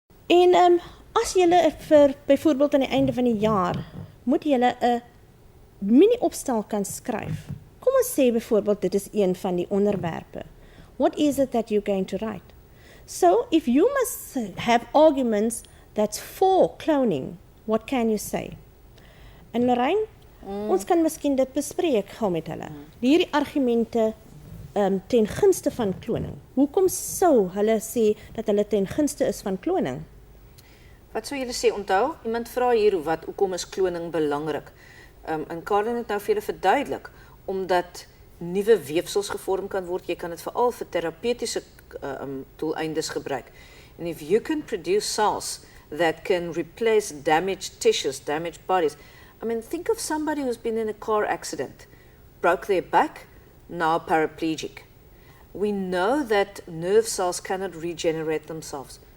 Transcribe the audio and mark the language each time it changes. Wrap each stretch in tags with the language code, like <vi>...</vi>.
<af>En as julle vir byvoorbeeld aan die einde van die jaar moet julle 'n mini-opstel kan skryf. Kom ons sê byvoorbeeld dit is een van die onderwerpe.</af> <en>What is it that you're going to write? So if you must have arguments that's for cloning, what can you say?</en> <af>En Lorraine, ons kan miskien dit bespreek gou met hulle. Hierdie argumente ten gunste van kloning. Hoekom sou hulle sê dat hulle ten gunste is van kloning? Wat sou julle sê? Onthou, iemand vra hier hoekom is kloning belangrik? En Karen het nou vir julle verduidelik, omdat nuwe weefsels gevorm kan word, jy kan dit veral vir terapeutiese doeleindes gebruik.</af> <en>And if you can produce cells that can replace damaged tissues, damaged bodies, I mean, think of somebody who's been in a car accident, broke their back, now paraplegic. We know that nerve cells cannot regenerate themselves.</en>